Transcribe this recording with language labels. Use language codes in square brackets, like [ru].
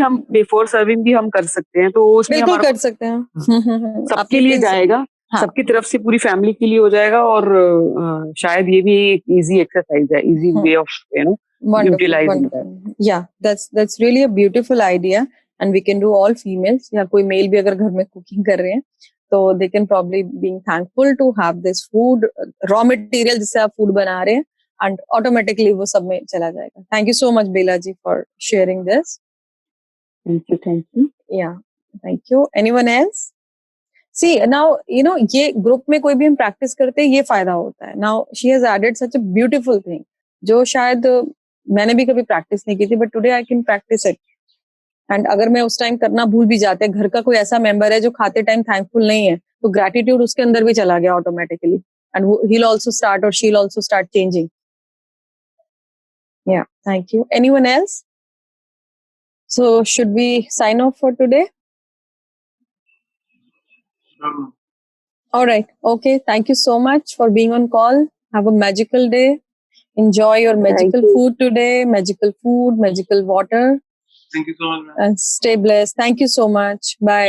[hi] हम before serving भी हम कर सकते हैं, तो उसमें बिल्कुल हमारा कर सकते हैं। सबके अपने लिए प्रिंस- जाएगा, हाँ। सबकी तरफ से पूरी फैमिली के लिए हो जाएगा, और शायद ये भी एक इजी एक्सरसाइज है, [en] Easy way of Wonderful, utilizing that. wonderful. Yeah, that's really a beautiful idea, and we can do all females. [hi] या कोई मेल भी अगर घर में कुकिंग कर रहे हैं, तो [en] they can probably being thankful to have this food, [hi] raw material जिससे आप food बना रहे हैं, [en] and automatically [hi] वो सब में चला जाएगा. [en] Thank you so much, Bela ji, for sharing this. Thank you. Yeah, thank you. Anyone else? See, now [hi] ये ग्रुप में कोई भी हम प्रैक्टिस करते हैं, ये फायदा होता है. [en] Now she has added such a beautiful thing, [hi] जो शायद मैंने भी कभी प्रैक्टिस नहीं की थी, [en] But today I can practice it. [hi] And अगर मैं उस टाइम करना भूल भी जाते, घर का कोई ऐसा मेंबर है जो खाते टाइम थैंकफुल नहीं है, तो ग्रेटिट्यूड उसके अंदर भी चला गया automatically, [en] and he will also start [hi] और [en] She will also start changing. Yeah, thank you. Anyone else? So should we sign off for today? All right. Okay. Thank you so much for being on call. Have a magical day. Enjoy your magical food today. Magical food, magical water. Thank you so much, ma'am. And stay blessed. Thank you so much. Bye.